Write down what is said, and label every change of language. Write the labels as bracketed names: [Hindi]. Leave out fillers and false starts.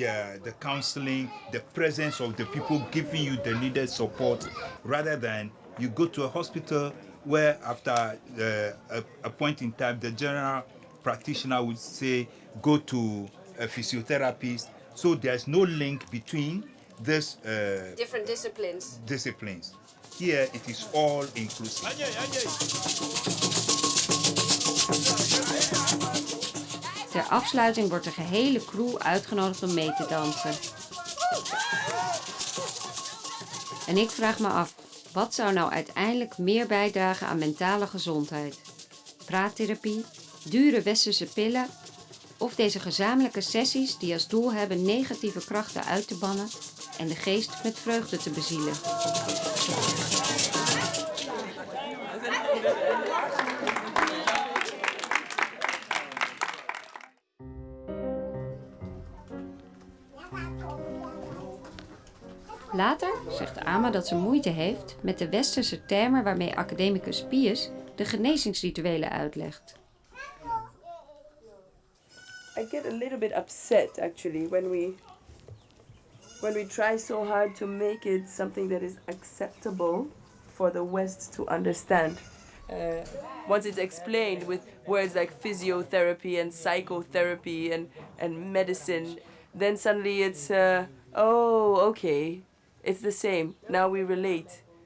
[English] The counseling, the presence of the people giving you the needed support, rather than you go to a hospital where after a point in time, the general practitioner would say, go to a physiotherapist. So there's no link between this different disciplines. Here it is all inclusive. [Dutch] Ter afsluiting wordt de gehele crew uitgenodigd om mee te dansen. En ik vraag me af, wat zou nou uiteindelijk meer bijdragen aan mentale gezondheid? Praattherapie, dure westerse pillen of deze gezamenlijke sessies die als doel hebben negatieve krachten uit te bannen en de geest met vreugde te bezielen. Later zegt Ama dat ze moeite heeft met de westerse termen waarmee academicus Pius de genezingsrituelen uitlegt. [English] I get a little bit upset actually when we try so hard to make it something that is acceptable for the West to understand. Once it's explained with words like physiotherapy and psychotherapy and medicine, then suddenly it's, oh, okay, it's the same. Now we relate.